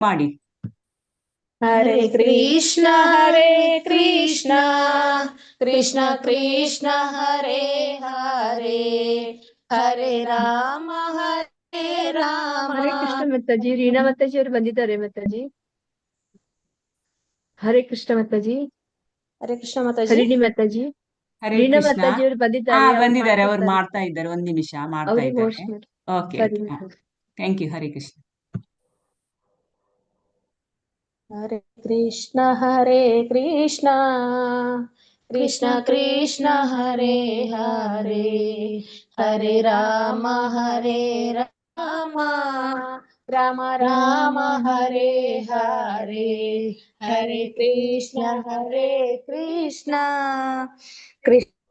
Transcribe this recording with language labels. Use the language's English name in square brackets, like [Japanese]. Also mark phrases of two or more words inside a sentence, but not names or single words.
[Kannada] ಮಾಡಿ. [Sanskrit] ಹರೇ ಕೃಷ್ಣ ಕೃಷ್ಣ ಕೃಷ್ಣ ಕೃಷ್ಣ ಹರೇ ಹರೇ ಹರೇ ರಾಮ ಹರೇ ರಾಮ. [Kannada] ಹರೇ ಕೃಷ್ಣ ಮಾತಾಜಿ. ರೀನಾ ಮಾತಾಜಿ ಅವರು ಬಂದಿದ್ದಾರೆ ಮಾತಾಜಿ. ಹರೇ ಕೃಷ್ಣ ಮಾತಾಜಿ. ಹರೇ ಕೃಷ್ಣ ಮಾತಾಜಿ. ಹರಿಣಿ ಮಾತಾಜಿ. ಹರೇ ರೀನಾ ಕೃಷ್ಣ. ಮಾತಾಜಿ ಅವರು ಹಾ ಬಂದಿದ್ದಾರೆ. ಬಂದಿದ್ದಾರೆ, ಅವ್ರು ಮಾಡ್ತಾ ಇದ್ದಾರೆ. ಒಂದ್ ನಿಮಿಷ ಮಾಡ್ತಾ ಅವ್ರಿಗೆ ಇದ್ದಾರೆ. ಹೋಸ್ಟ್ ಮಾಡಿ. ಓಕೆ ಸರಿ ಓಕೆ, ಮಾತಾಜಿ. [English] ಥ್ಯಾಂಕ್ ಯು. [Kannada] ಹರೇ ಕೃಷ್ಣ. [Sanskrit] ಹರೇ ಕೃಷ್ಣ ಕೃಷ್ಣ ಕೃಷ್ಣ ಕೃಷ್ಣ ಹರೇ ಹರೇ ಹರೇ ರಾಮ ರಾಮ ರಾಮ ರಾಮ ಹರೇ ಹರೇ ಹರೇ ಕೃಷ್ಣ ಕೃಷ್ಣ ಕೃಷ್ಣ